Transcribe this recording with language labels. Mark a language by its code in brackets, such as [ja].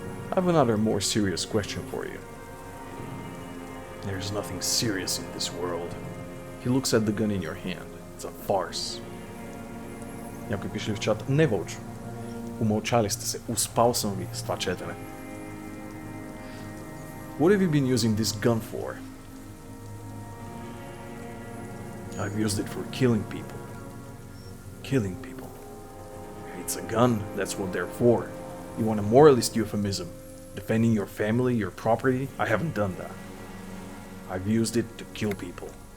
[en] I have another more serious question for you. There's nothing serious in this world. He looks at the gun in your hand. It's a farce. [bg] Някой пише в чат, не Вълчо. Умълчали сте се. Успал съм ви с това четене. [en] What have you been using this gun for? I've used it for killing people. Killing people. It's a gun, that's what they're for. You want a moralist euphemism? Defending your family, your property? I haven't done that. I've used it to kill people.